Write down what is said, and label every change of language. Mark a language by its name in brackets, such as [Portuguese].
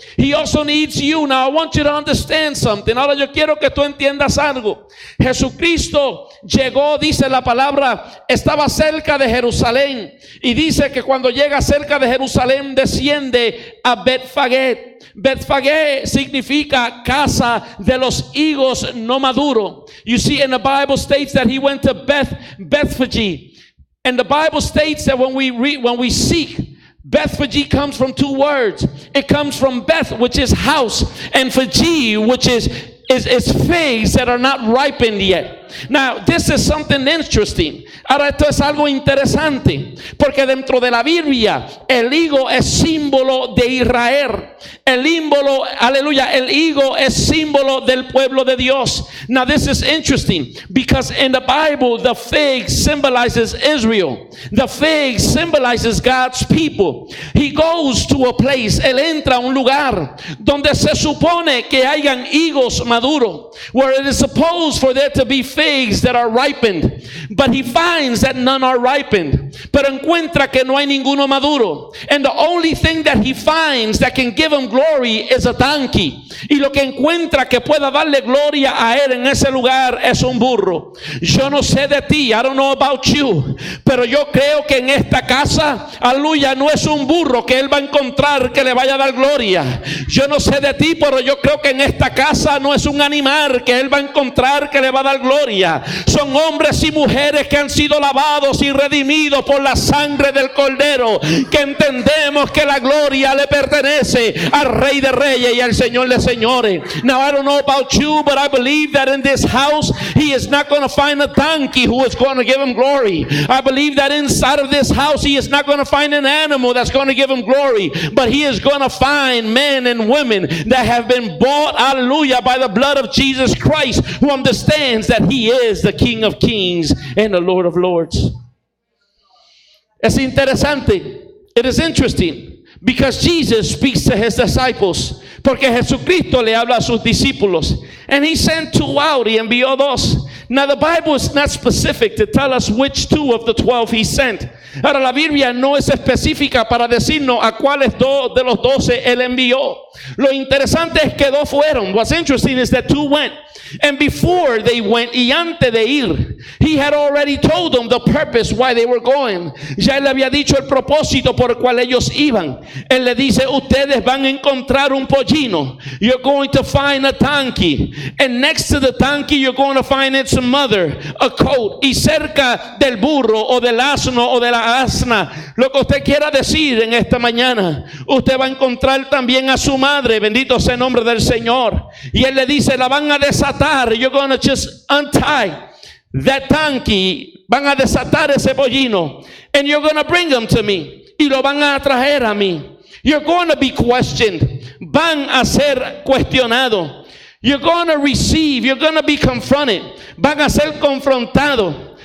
[English] He also needs you. Now I want you to understand something. [Spanish] Ahora yo quiero que tú entiendas algo. Jesucristo llegó, dice la palabra, estaba cerca de Jerusalén, y dice que cuando llega cerca de Jerusalén desciende a Betfagé. Betfagé significa casa de los higos no maduro. [English] You see, in the Bible states that he went to Bethphage. And the Bible states that when we seek, Bethphage comes from two words. It comes from Beth, which is house, and Phage, which is figs that are not ripened yet. Now, this is something interesting. [Spanish] Ahora, esto es algo interesante, porque dentro de la Biblia, el higo es símbolo de Israel. El higo, aleluya, el higo es símbolo del pueblo de Dios. [English] Now, this is interesting, because in the Bible, the fig symbolizes Israel. The fig symbolizes God's people. He goes to a place, [Spanish] él entra a un lugar donde se supone que hayan higos maduros, [English] where it is supposed for there to be figs that are ripened, but he finds that none are ripened. [Spanish] Pero encuentra que no hay ninguno maduro, [English] and the only thing that he finds that can give him glory is a donkey. [Spanish] Y lo que encuentra que pueda darle gloria a él en ese lugar es un burro. Yo no sé de ti, [English] I don't know about you, [Spanish] pero yo creo que en esta casa, aleluya, no es un burro que él va a encontrar que le vaya a dar gloria. Yo no sé de ti, pero yo creo que en esta casa no es un animal que él va a encontrar que le va a dar gloria. Son hombres y mujeres que han sido lavados y redimidos por la sangre del Cordero, que entendemos que la gloria le pertenece al Rey de Reyes y al Señor de Señores. [English] Now I don't know about you, but I believe that in this house he is not going to find a donkey who is going to give him glory. I believe that inside of this house he is not going to find an animal that's going to give him glory, but he is going to find men and women that have been bought, hallelujah, by the blood of Jesus Christ, who understands that he is the King of Kings and the Lord of Lords. [Spanish] Es interesante. [English] It is interesting because Jesus speaks to his disciples. [Spanish] Porque Jesucristo le habla a sus discípulos. [English] And he sent two out, [Spanish] y envió dos. [English] Now the Bible is not specific to tell us which two of the 12 he sent. [Spanish] Ahora la Biblia no es específica para decirnos a cuáles dos de los 12 él envió. Lo interesante es que dos fueron. [English] What's interesting is that two went. And before they went, [Spanish] y antes de ir, [English] he had already told them the purpose why they were going. [Spanish] Ya él le había dicho el propósito por el cual ellos iban. Él le dice, ustedes van a encontrar un pollino. [English] You're going to find a donkey. And next to the donkey, you're going to find its mother, a coat. [Spanish] Y cerca del burro o del asno o de la asna, lo que usted quiera decir en esta mañana, usted va a encontrar también a su madre. Bendito sea el nombre del Señor. Y él le dice, la van a desatar. [English] You're going to just untie that donkey. [Spanish] Van a desatar ese pollino. [English] And you're going to bring them to me. [Spanish] Y lo van a traer a mí. [English] You're going to be questioned. [Spanish] Van a ser cuestionados. [English] You're going to receive. You're going to be confronted. [Spanish] Van a ser confrontados.